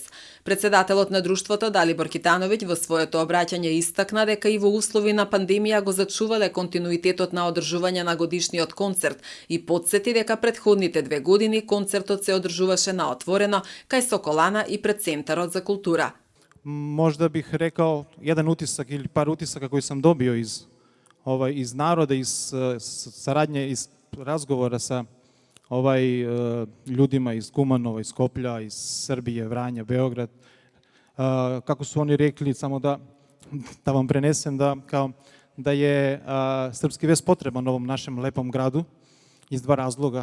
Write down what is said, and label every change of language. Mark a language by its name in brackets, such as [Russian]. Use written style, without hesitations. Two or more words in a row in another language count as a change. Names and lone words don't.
[Macedonian] Председателот на друштвото Далибор Китановиќ во своето обраќање истакна дека и во услови на пандемија го зачувале континуитетот на одржување на годишниот концерт и потсети дека претходните 2 години концертот се одржуваше на отворено кај Соколана и пред Центарот за култура. [Serbian] Možda bih rekao jedan utisak ili par utisaka koji sam dobio iz naroda, iz saradnje, iz razgovora sa ljudima iz Kumanova, iz Skoplja, iz Srbije, Vranja, Beograd. Kako su oni rekli, samo da vam prenesem da je Srpski vest potreban ovom našem lepom gradu iz 2 razloga.